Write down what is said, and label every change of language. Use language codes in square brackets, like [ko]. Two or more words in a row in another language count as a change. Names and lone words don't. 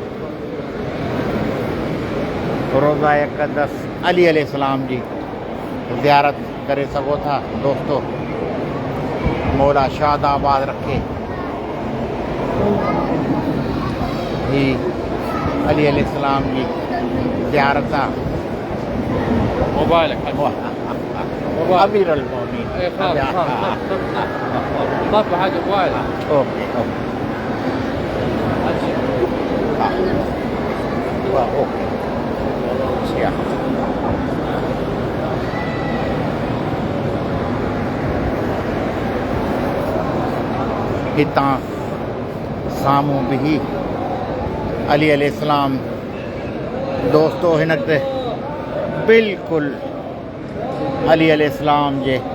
[sd] रोज़ा अक़दस अली अलैहिस्सलाम जी ज़ियारत करे सघो था। दोस्तों, मौला शादाबाद रखे। ही अली अलैहिस्सलाम जी ज़ियारत आहे। [ar] موبايلك [sd] अमीर अल मोमिनीन [ar] طفى حاجه موبايلك [sd] اوكي हितां साम्हूं बिही अली अलैहिस्सलाम दोस्तों हिन ते बिल्कुलु अली अलैहिस्सलाम जे